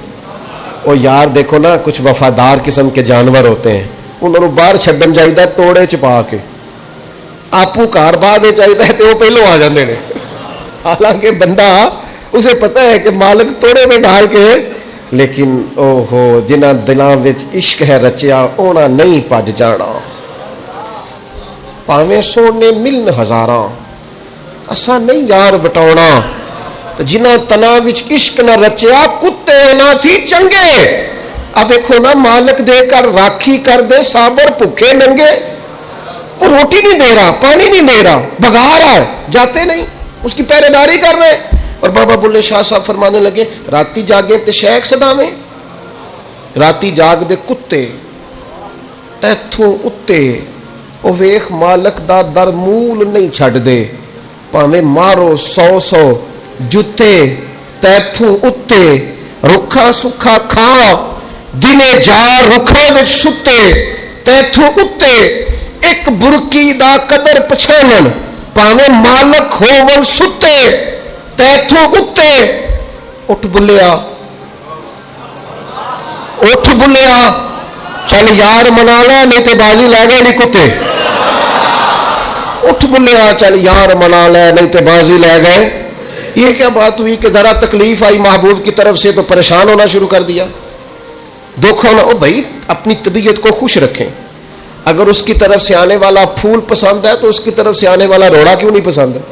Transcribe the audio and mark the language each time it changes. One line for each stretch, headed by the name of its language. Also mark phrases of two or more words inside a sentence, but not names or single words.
Urdu: اور یار دیکھو نا کچھ وفادار قسم کے جانور ہوتے ہیں،
Punjabi: انہوں نے باہر چھڈن چاہیے توڑے چپا کے، آپو کار بعد چاہیے تو وہ پہلو آ جاندے نے، حالانکہ بندہ اسے پتہ ہے کہ مالک توڑے میں ڈال کے، لیکن او ہو جنہ دلاں وچ عشق ہے رچیا اونا نہیں پج جانا، پاویں سونے ملن ہزاراں اساں نہیں یار وٹاونا، جنہ تنا وچ عشق نہ رچیا کتے نہ تھی چنگے، اب دیکھو نا مالک دے کر راکھی کر دے صابر بھوکے ننگے،
Urdu: وہ روٹی نہیں دے رہا، پانی نہیں دے رہا، بھگا رہا ہے، جاتے نہیں، اس کی پہرے داری کر رہے۔ اور بابا بلے شاہ صاحب فرمانے لگے
Punjabi: راتی جاگے تے شیخ صداویں، راتی جاگ دے کتے تیتھوں اتے، او ویخ مالک دا در مول نہیں چھڑ دے، پاویں مارو 100 جتے تیتھوں اتے، رکھا سکھا کھا دنے جا رکھا وچ ستے، تیتھوں اتے ایک برکی دا قدر پچھانن، پاویں مالک ہوون ستے تیتھوں اتے، اٹھ بلیا اٹھ بلیا چل یار منا لے نہیں تے بازی لے گئے نہیں کتے، اٹھ بلیا چل یار منا لے نہیں تے بازی لے گئے۔
Urdu: یہ کیا بات ہوئی کہ ذرا تکلیف آئی محبوب کی طرف سے تو پریشان ہونا شروع کر دیا، دکھ ہونا۔ او بھائی اپنی طبیعت کو خوش رکھیں، اگر اس کی طرف سے آنے والا پھول پسند ہے تو اس کی طرف سے آنے والا روڑا کیوں نہیں پسند ہے؟